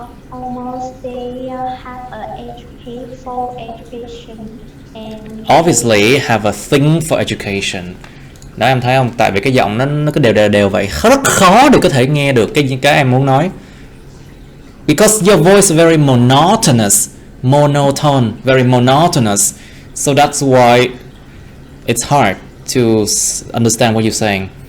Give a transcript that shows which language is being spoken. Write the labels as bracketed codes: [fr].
[en] Almost they have full education and Obviously have a thing for education. [vi] Đó, em thấy không? Tại vì cái giọng nó cứ đều vậy, rất khó để có thể nghe được cái em muốn nói. [en] Because your voice is very monotone, very monotonous. So that's why it's hard to understand what you're saying.